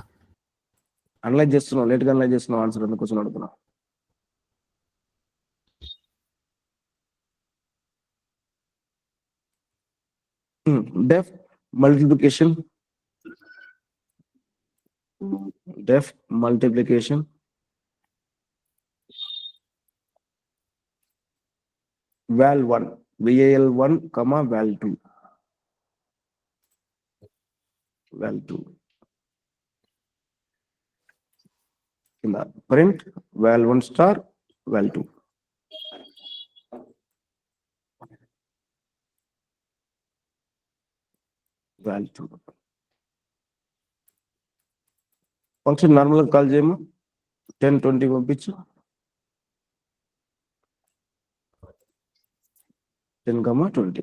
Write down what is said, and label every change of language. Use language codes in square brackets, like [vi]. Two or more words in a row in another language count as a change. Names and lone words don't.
[te] అనలైజ్ చేస్తున్నావు, లేట్గా అనలైజ్ చేస్తున్నావు ఆన్సర్ అందుకోసం అడుగుతున్నా. [en] def multiplication, def multiplication val1 val1 comma val2 in the print val1 star val2. function normal [te] గా కాల్ చేయము, 10-20 పంపించు. 10, 20.